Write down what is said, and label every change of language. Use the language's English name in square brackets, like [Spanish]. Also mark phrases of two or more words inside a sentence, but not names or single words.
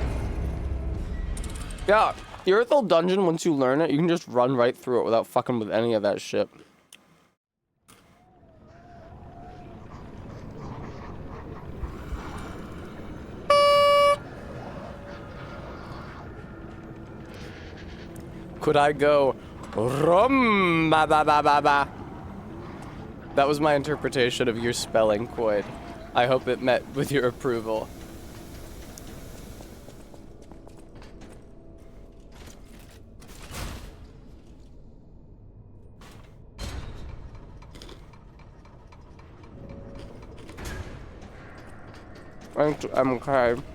[English] Yeah, the Earthel dungeon, once you learn it, you can just run right through it without fucking with any of that shit. Could I go rum ba ba ba ba ba? That was my interpretation of your spelling, Quoid. I hope it met with your approval. I'm okay.